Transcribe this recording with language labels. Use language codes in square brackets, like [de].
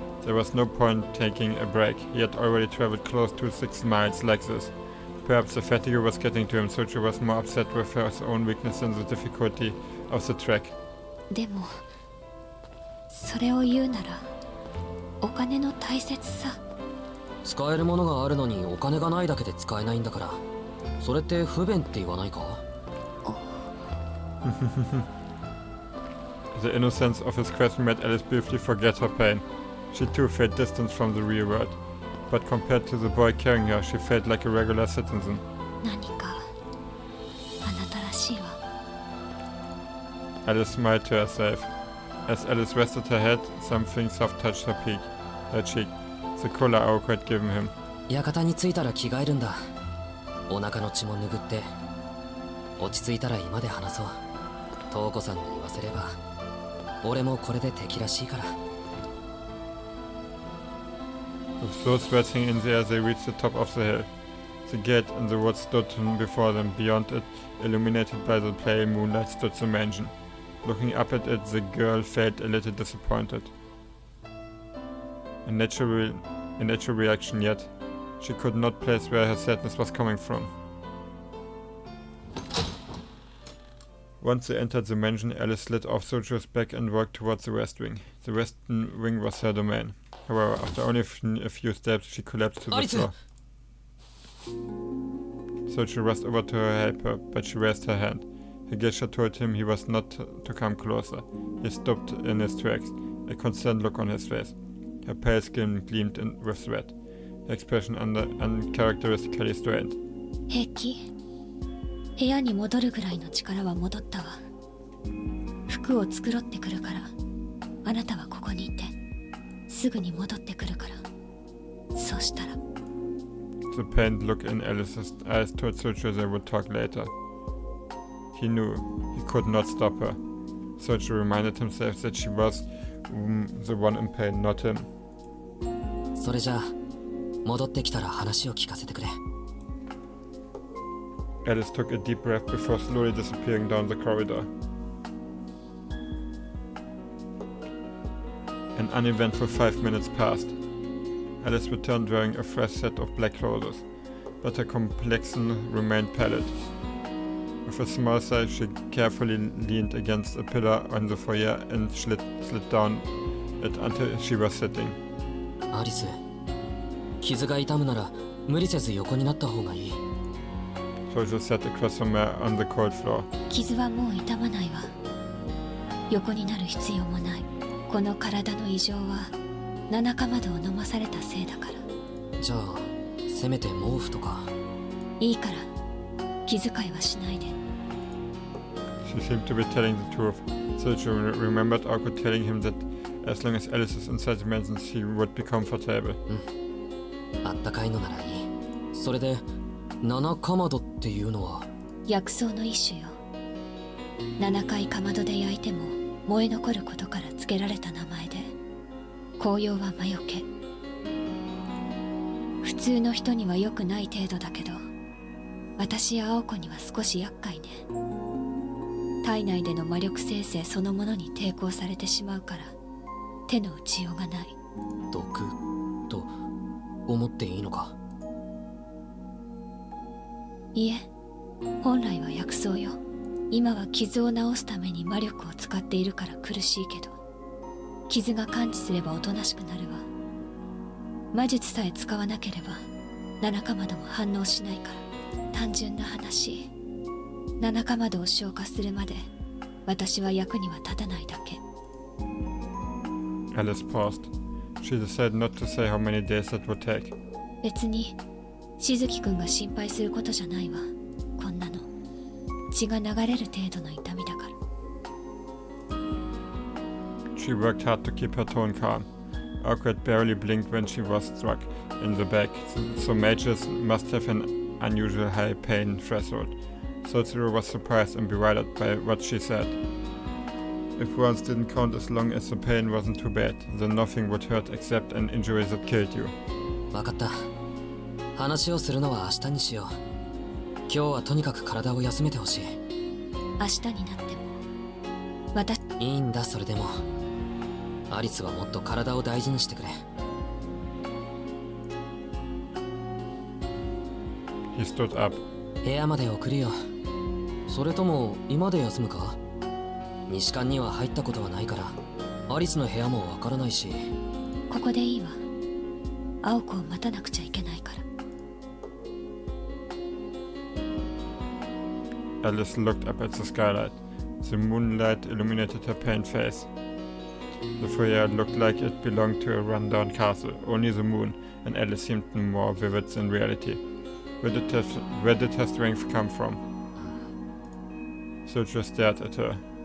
[en] There was no point taking a break. He had already traveled close to 6 miles like this. Perhaps the fatigue was getting to him. Soju was more upset with his own weakness than the difficulty of the trek. [ja] でもそれを言うならお金の大切さ。使えるものがあるのにお金がないだけで使えないんだから、それって不便って言わないか？ [en] The innocence of his question made Alice briefly forget her pain. She too felt distance from the real world, but compared to the boy carrying her, she felt like a regular citizen. [ja] 何かあなたらしいわ。 [en] Alice smiled to herself. As Alice rested her head, something soft touched her cheek. The collar Aoko had given him. [ja] 館に着いたら着替えるんだ。お腹の血も拭って。落ち着いたら居間で話そう。瞳子さんに言わせれば、俺もこれで敵らしいから。 [en] With those words hanging in the air, they reached the top of the hill. The gate in the woods stood before them. Beyond it, illuminated by the pale moonlight, stood the mansion. Looking up at it, the girl felt a little disappointed. A naturally a natural reaction, yet she could not place where her sadness was coming from. Once they entered the mansion, Alice slid off Sojo's back and walked towards the west wing. The western wing was her domain. However, after only a few steps, she collapsed to the floor. Sojo rushed over to her help her, but she raised her hand. Her gesture told him he was not to come closer. He stopped in his tracks, a concerned look on his face. Her pale skin gleamed with sweat. Her expression uncharacteristically strained. [ja] 平気。部屋に戻るぐらいの力は戻ったわ。服を繕ってくるから、あなたはここにいて、すぐに戻ってくるから。そうしたら。 [en] The pained look in Alice's eyes told Sojo they would talk later. He knew he could not stop her. Sojo reminded himself that she was the one in pain, not him. [ja] それじゃあ、戻ってきたら話を聞かせてくれ。 [en] Alice took a deep breath before slowly disappearing down the corridor. An uneventful 5 minutes passed. Alice returned wearing a fresh set of black clothes, but her complexion remained pallid. With a small sigh, she carefully leaned against a pillar on the foyer and slid down it until she was sitting. [ja] アリス、傷が痛むなら無理せず横になった方がいい。 [en] Sojo sat across from her on the cold floor. [ja] 傷はもう痛まないわ。横になる必要もない。この体の異常は七かまどを飲まされたせいだから。じゃあ、せめて毛布とか。いいから、気遣いはしないで。 [en] She seemed to be telling the truth. Sojo remembered Aoko telling him that as long as Alice is inside the mansion, she would be comfortable. [ja] あったかいのならいい。それで、七かまどっていうのは薬草の一種よ。 7回かまどで焼いても燃え残ることから付けられた名前で、紅葉は魔除け。普通の人には良くない程度だけど、私や青子には少し厄介ね。体内での魔力生成そのものに抵抗されてしまうから手の打ちようがない。毒と思っていいのか。いえ、本来は薬草よ。今は傷を治すために魔力を使っているから苦しいけど、傷が完治すればおとなしくなるわ。魔術さえ使わなければ七かまども反応しないから。単純な話、七かまどを消化するまで私は役には立たないだけ。 [en] Alice paused. She decided not to say how many days that would take. [ja] 別にしずきくんが心配することじゃないわ。こんなの血が流れる程度の痛みだから。 [en] She worked hard to keep her tone calm. Aoko had barely blinked when she was struck in the back, so mages must have an unusual high pain threshold. Sojo was surprised and bewildered by what she said. If wounds didn't count as long as the pain wasn't too bad, then nothing would hurt except an injury that killed you. [ja] わかった。話をするのは明日にしよう。今日はとにかく体を休めてほしい。明日になっても私。いいんだ、それでも。アリスはもっと体を大事にしてくれ。 [en] He stood up. [ja] 部屋まで送るよ。それとも今で休むか？西館には入ったことはないから、アリスの部屋もわからないし。ここでいいわ。青子を待たなくちゃいけないから。 [en] Alice looked up at the skylight. The moonlight illuminated her pained face. The foyer looked like it belonged to a run-down castle. Only the moon and Alice seemed more vivid than reality. Where did her strength come from? Sojo stared at her.